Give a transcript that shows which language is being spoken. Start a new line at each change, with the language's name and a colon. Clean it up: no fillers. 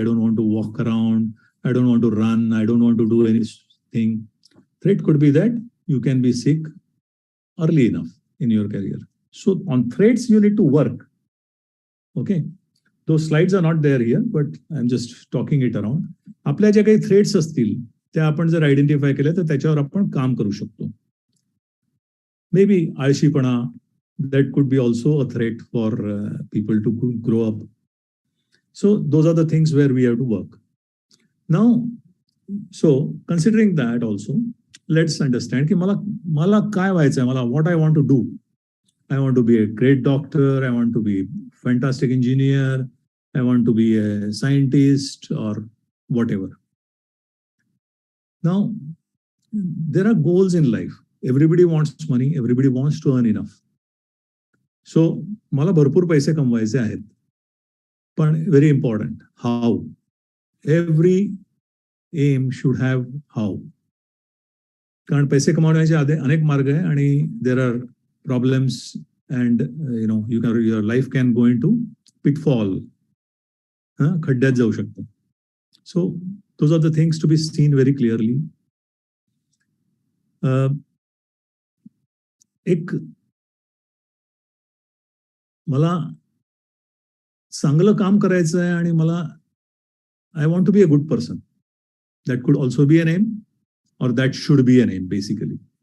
English: I don't want to walk around. I don't want to run. I don't want to do anything. Threat could be that you can be sick early enough in your career. So on threats, you need to work. Okay. Those slides are not there here, but I'm just talking it around.
Marathi: आपल्या ज्या काही threats असतील त्या आपण जर identify केल्या तर त्याच्यावर आपण काम करू शकतो.
English: Maybe आळशीपणा, that could be also a threat for people to grow up. So those are the things where we have to work. Now, so considering that also, let's understand ki
Marathi: मला काय व्हायचंय, मला
English: what I want to do. I want to be a great doctor, I want to be a fantastic engineer, I want to be a scientist or whatever. Now, there are goals in life. Everybody wants money, everybody wants to earn enough.
Marathi: So मला भरपूर पैसे कमवायचे आहेत.
English: पण very important, how? Every aim should have how.
Marathi: कारण पैसे कमावण्याचे अनेक मार्ग आहे आणि
English: There are problems and your life can go into pitfall.
Marathi: खड्ड्यात जाऊ शकतो.
English: So those are the things to be seen very clearly.
Marathi: एक मला चांगलं काम करायचं आहे आणि मला
English: I want to be a good person. That could also be an aim, or that should be an aim, basically.